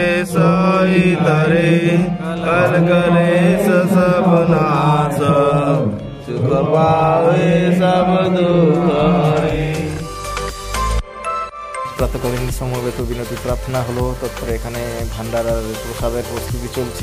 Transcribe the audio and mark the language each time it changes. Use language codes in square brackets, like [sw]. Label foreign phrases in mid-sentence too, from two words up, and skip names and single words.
[hi] सही तरे कर करे सब नाश सुख पावे सब दुख हरे। [bn] প্রাতকালীন সমবেত বিনতি প্রার্থনা হলো, তারপরে এখানে ভান্ডারার প্রসাদের প্রস্তুতি চলছে।